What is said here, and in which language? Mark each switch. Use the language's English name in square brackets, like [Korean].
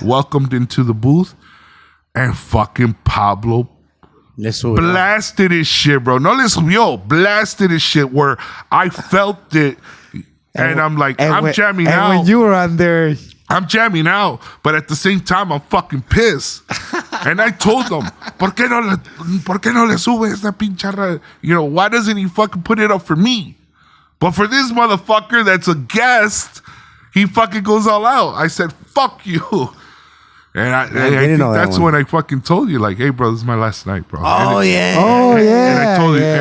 [English] welcomed into the booth, and fucking Pablo [Spanish] Le subió. [English] blasted his shit, bro. [Spanish] No le subió, [English] blasted his shit where I felt it. And I'm like, I'm jamming out. And when you were on there, I'm jamming out, but at the same time, I'm fucking pissed. And I told them, [Spanish] ¿Por qué no le sube esta pincharra? [English] You know, why doesn't he fucking put it up for me? But for this motherfucker that's a guest, he fucking goes all out. I said, fuck you. And I think know that that's one. when I fucking told you, like, hey, bro, this is my last night, bro. Oh, yeah. oh yeah, And I told you, yeah,